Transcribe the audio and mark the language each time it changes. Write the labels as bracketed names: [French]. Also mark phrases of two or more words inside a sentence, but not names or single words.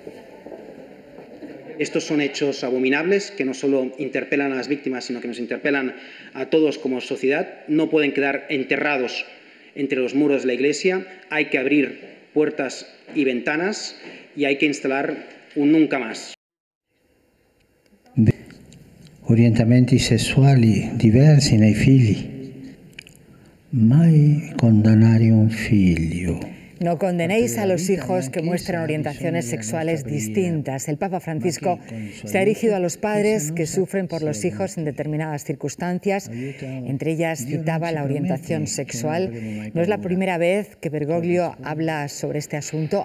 [Spanish] Estos son hechos abominables que no solo interpelan a las víctimas, sino que nos interpelan a todos como sociedad. No pueden quedar enterrados entre los muros de la Iglesia. Hay que abrir puertas y ventanas y hay que instalar un nunca más. [Italian] Orientamenti sessuali diversi nei figli. Mai condannare un figlio. [Spanish] No condenéis a los hijos que muestran orientaciones sexuales distintas. El Papa Francisco se ha dirigido a los padres que sufren por los hijos en determinadas circunstancias. Entre ellas citaba la orientación sexual. No es la primera vez que Bergoglio habla sobre este asunto.